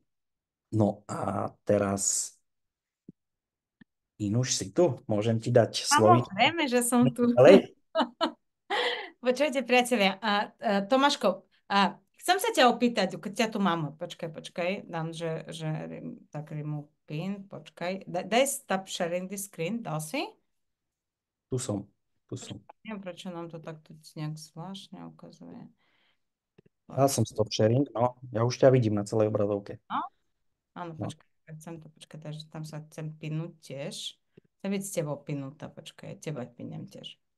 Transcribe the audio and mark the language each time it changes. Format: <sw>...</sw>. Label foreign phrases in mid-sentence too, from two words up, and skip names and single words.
<sk>No a teraz Inuš, si tu? Môžem ti dať slovíčko? Samozrejme, že som tu. Ďalej? Počujete, priatelia. Tomáško, chcem sa ťa opýtať, keď ťa tu mám, počkaj, dám, že tak</sk> <en>remove pin,</en> <sk>počkaj.</sk> <en>Daj stop sharing the screen,</en> <sk>dal si? Tu som, tu som. Neviem, prečo nám to takto nejak zvláštne ukazuje. Dal som</sk> <en>stop sharing,</en> <sk>no. Ja už ťa vidím na celej obrazovke. No? Áno, No. chcem to, takže tam sa chcem pinúť tiež. Chcem byť s tebou pinúta, počkaj, teba pinem tiež.</sk>